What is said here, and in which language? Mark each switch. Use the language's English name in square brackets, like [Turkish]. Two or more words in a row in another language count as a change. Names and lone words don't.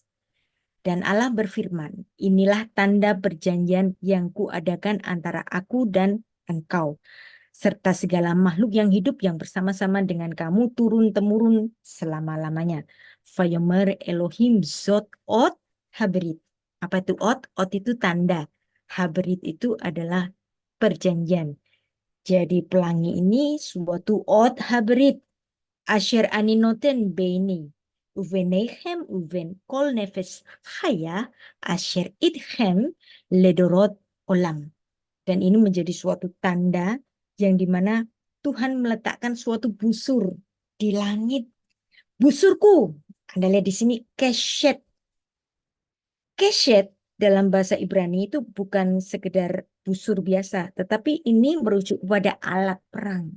[Indonesian] Dan Allah berfirman, inilah tanda perjanjian yang kuadakan antara aku dan engkau, serta segala makhluk yang hidup yang bersama-sama dengan kamu turun-temurun selama-lamanya. [Hebrew] ויאמר אלהים זאת אות הברית. [Indonesian] Apa itu Ot? Ot itu tanda. Habrit itu adalah perjanjian. Jadi pelangi ini suatu [Hebrew] אות הברית. אשר אני נתן ביני. ובינכם ובין כל נפש חיה אשר אתכם לדרת עולם. [Indonesian] Dan ini menjadi suatu tanda yang dimana Tuhan meletakkan suatu busur di langit. Busurku, Anda lihat di sini, keshet. Keshet dalam bahasa Ibrani itu bukan sekedar busur biasa, tetapi ini merujuk pada alat perang.